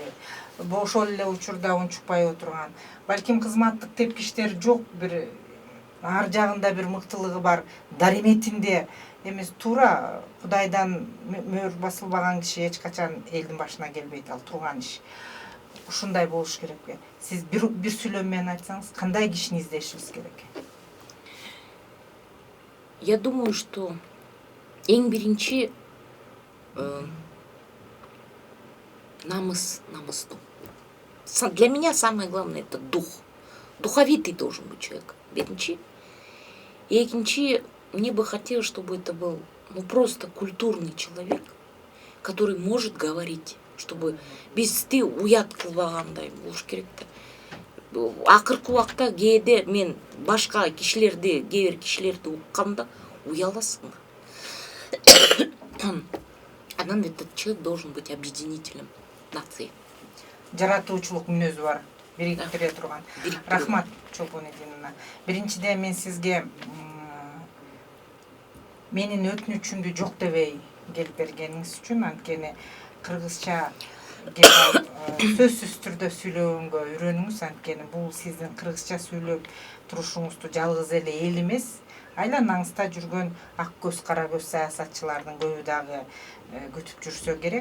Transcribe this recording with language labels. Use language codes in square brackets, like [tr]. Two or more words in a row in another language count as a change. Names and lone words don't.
[ky] Ошол эле учурда унчукпай отурган, балким кызматтык тепкичтер жок, бир ар жагында бир мыктылыгы бар, дариметинде эмес, туура Кудайдан мөөр басылбаган киши эч качан элдин башына келбейт, ал турган иш. Ушундай болуш керекпи? Сиз бир сүйлөм менен айтсаңыз, кандай кишини издешибиз керек? [ru] Я думаю, что [ky] эң биринчи намыстуу. [ru] Для меня самое главное это дух. Духовитый должен быть человек. [ky] Биринчи. Экинчи, [ru] мне бы хотелось, чтобы это был просто культурный человек, который может говорить, чтобы [ky] бизди уят кылбагандай болуш керек да. Акыркы убакта кээде мен башка кишилерди, кээ бир кишилерди укканда уяласың. [ru] Анан этот человек должен быть объединителем нации. [ky] Жаратуучулук мүнөзү бар, бириктире турган. Рахмат, Чолпонидиновна. Биринчиден мен сизге менин өтүнүчүмдү жок дебей келип бергениңиз үчүн, анткени кыргызча сөзсүз түрдө сүйлөгөнгө үйрөнүңүз, анткени бул сиздин кыргызча сүйлөп турушуңузду жалгыз эле эл эмес, айланаңызда жүргөн ак көз, кара көз саясатчылардын көбү дагы күтүп жүрсө керек.